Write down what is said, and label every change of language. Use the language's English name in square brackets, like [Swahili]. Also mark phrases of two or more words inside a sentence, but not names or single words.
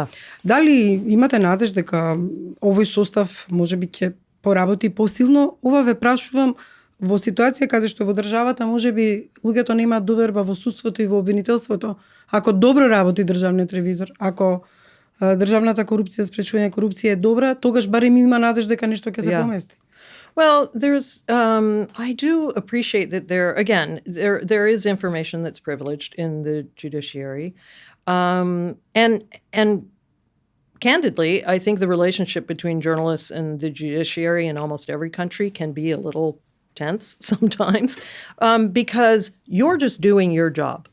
[Macedonian] Дали имате надеж дека овој состав можеби ќе поработи посилно? Ова ве прашувам во ситуација каде што во државата можеби луѓето немаат доверба во судството и во обвинителството. Ако добро работи државниот ревизор, ако државната корупција, спречување корупција е добра, тогаш барем има надеж дека нешто ќе се помести. [English] Well, there's, I do appreciate that there is information that's privileged in the judiciary. And candidly, I think the relationship between journalists and the judiciary in almost every country can be a little tense sometimes, because you're just doing your job.